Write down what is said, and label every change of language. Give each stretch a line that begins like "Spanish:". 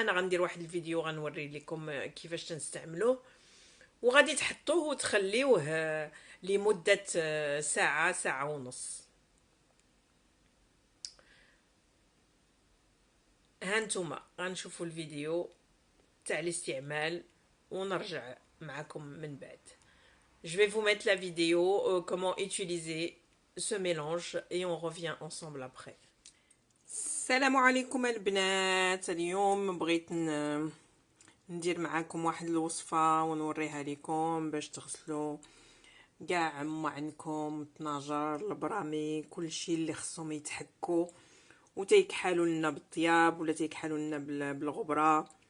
Arabic: انا غندير واحد الفيديو غنوري لكم كيفاش تنستعملوه، وغادي تحطوه وتخليوه لمده ساعه، ساعه ونص. هانتوما غنشوفوا الفيديو تاع الاستعمال ونرجع معكم من بعد.
French: Je vais vous mettre la vidéo comment utiliser ce mélange et on revient ensemble après.
Arabic: السلام عليكم البنات. اليوم بغيت ندير معاكم واحد الوصفة ونوريها لكم باش تغسلوا كاع عندكم الطناجر، البرامي، كلشي اللي خصهم يتحكوا وتيكحالوا لنا بالطياب ولا تيكحالوا لنا بالغبره.